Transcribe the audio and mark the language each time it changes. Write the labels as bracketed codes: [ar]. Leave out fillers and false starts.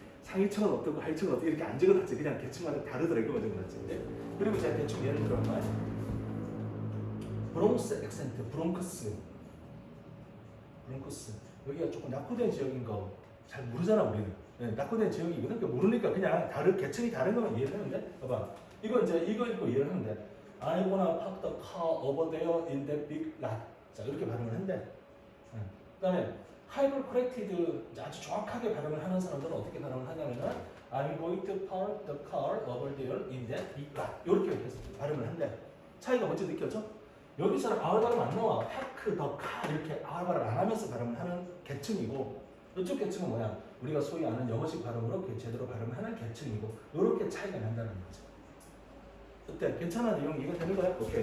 [ko] 상위층은 어떻고 하위층은 어떻고 이렇게 안 적어놨지. 그냥 계층마다 다르더라. 이거만 적어놨지. 그치? 그리고 제가 대충 예를 들어봐. 브롱스 액센트, 브롱크스. 여기가 조금 낙후된 지역인 거 잘 모르잖아, 우리는. 네, 낙후된 지역이거든. 그러니까 모르니까 그냥 계층이 다른 거만 이해를 하는데, 봐봐. 이거 읽고 이해를 하는데, [en] I wanna park the car over there in that big lot. [ko] 자, 이렇게 발음을 한대. 그 다음에, [en] hyper corrected, [ko] 아주 정확하게 발음을 하는 사람들은 어떻게 발음을 하냐면은, [en] I'm going to park the car over there in that big lot. [ko] 이렇게 발음을 한대. 차이가 먼저 느껴져? 여기서는 R 발음 안 나와. 파크, 더, 카 이렇게 R 발음 안 하면서 발음을 하는 계층이고 이쪽 계층은 뭐야? 우리가 소위 아는 영어식 발음으로 제대로 발음하는 계층이고 이렇게 차이가 난다는 거죠. 어때? 괜찮아? 내용 이해가 되는 거야? 오케이.